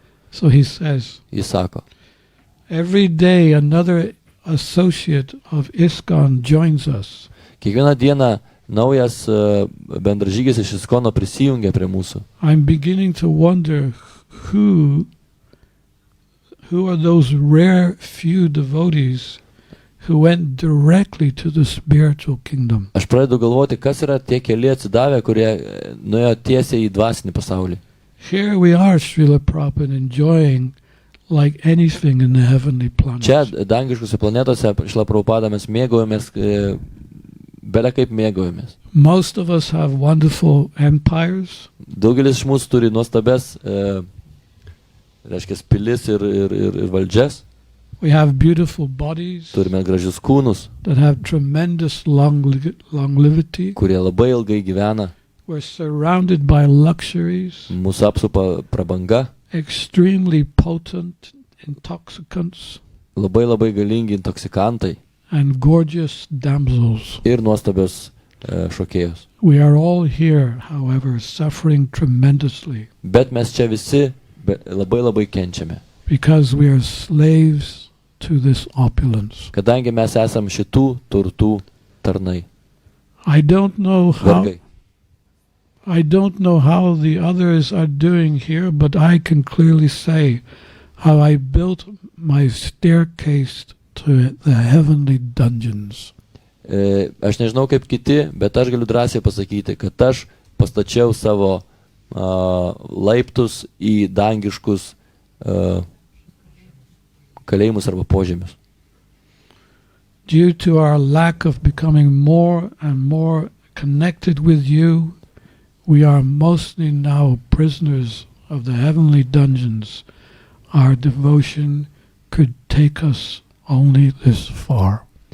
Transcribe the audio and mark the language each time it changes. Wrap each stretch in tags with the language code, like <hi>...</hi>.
<en>So he says,</en> <lt>Jis sako,</lt> <en>every day another associate of ISKCON joins us.</en> <lt>kiekvieną dieną naujas bendražygis iš ISKCONo prisijungia prie mūsų.</lt> <en>I'm beginning to wonder who are those rare few devotees who went directly to the spiritual kingdom.</en> <lt>Aš pradedu galvoti, kas yra tie keli atsidavę, kurie nuėjo tiesiai į dvasinį pasaulį.</lt> <en>here we are, Srila Prabhupada, enjoying like anything in the heavenly planets.</en> <lt>Čia dangiškose planetose, Šrila Prabhupada, mes mėgaujamės, belia kaip mėgaujamės.</lt> <en>Most of us have wonderful empires.</en> <lt>Daugelis iš mūsų turi nuostabes, reiškia, pilis ir valdžias.</lt> <en>We have beautiful bodies</en> <lt>Turime gražius kūnus,</lt> <en>that have tremendous longevity.</en> <lt>kurie labai ilgai gyvena.</lt> <en>We're surrounded by luxuries,</en> <lt>Mūsų apsupa prabanga,</lt> <en>extremely potent intoxicants,</en> <lt>labai galingi intoksikantai</lt> <en>and gorgeous damsels.</en> <lt>ir nuostabios šokėjos.</lt> <en>We are all here, however, suffering tremendously</en> <lt>Bet mes čia visi labai kenčiame,</lt> <en>because we are slaves to this opulence.</en> <lt>kadangi mes esam šitų turtų tarnai,</lt> <en>I don't know</en> <lt>vergai.</lt> <en>how the others are doing here, but I can clearly say how I built my staircase to the heavenly dungeons.</en> <lt>Aš nežinau kaip kiti, bet aš galiu drąsiai pasakyti, kad aš pastačiau savo laiptus į dangiškus kalėjimus arba požemius.</lt> <en>Due to our lack of becoming more and more connected with you, we are mostly now prisoners of the heavenly dungeons. Our devotion could take us only this far.</en>